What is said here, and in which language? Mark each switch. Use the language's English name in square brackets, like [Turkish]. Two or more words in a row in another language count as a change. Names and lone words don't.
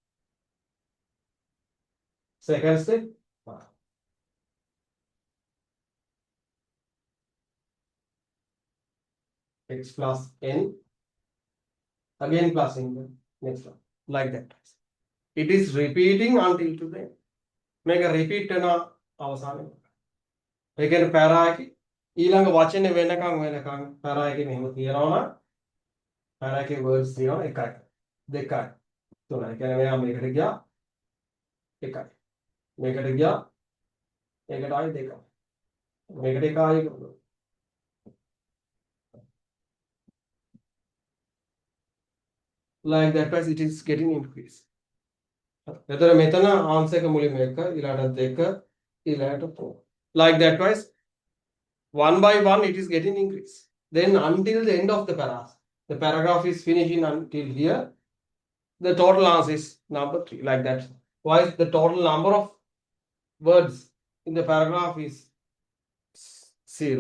[English] Second step 1. X plus N. Again plus in the next one. Like that. It is repeating until to the end. Make a repeat [Sinhala] na අවසානයේ. ඒ කියන්නේ පැරා එකේ ඊළඟ වචනේ වෙනකන් පැරා එකේ මෙහෙම තියනවා නම් පැරා එකේ words තියෙනවා 1යි 2යි 3යි. ඒ කියන්නේ මෙයා මේකට ගියා 1යි. මේකට ගියා ඒකට ආයි 2යි. මේකට 1 ආයි 1. [English] Like that way it is getting increased. [Sinhala] එතන මෙතන answer එක මුලින්ම 1 ඊළඟට 2 ඊළඟට 4. [English] Like that way 1 by 1 it is getting increased. Then until the end of the paragraph, the paragraph is finishing until here. The total answer is number 3. Like that. Why the total number of words in the paragraph is 0.